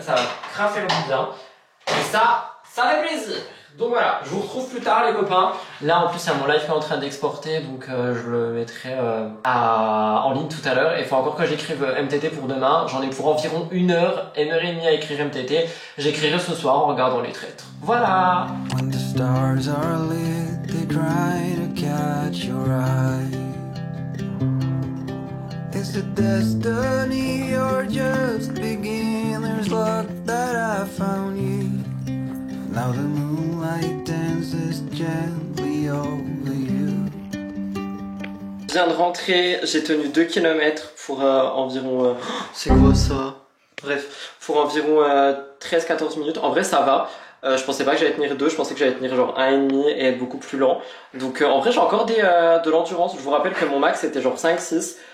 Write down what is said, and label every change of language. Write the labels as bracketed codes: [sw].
[fr] Ça va grave faire du bien et ça fait plaisir. Donc voilà, je vous retrouve plus tard les copains. Là en plus il y a mon live qui est en train d'exporter, donc je le mettrai en ligne tout à l'heure. Il faut encore que j'écrive MTT pour demain. J'en ai pour environ 1 heure, 1h30 à écrire MTT. J'écrirai ce soir en regardant les traîtres. Voilà. [en] When the stars are lit, they try to catch your eye. Is it destiny or just beginner's luck that I found you? Now the moonlight dances gently over you. [fr] Je viens de rentrer, j'ai tenu 2 km pour environ... c'est quoi ça? Bref, pour environ 13-14 minutes. En vrai, ça va. Je pensais pas que j'allais tenir 2, je pensais que j'allais tenir genre 1,5 et être beaucoup plus lent. Donc en vrai, j'ai encore de l'endurance. Je vous rappelle que mon max c'était genre 5-6.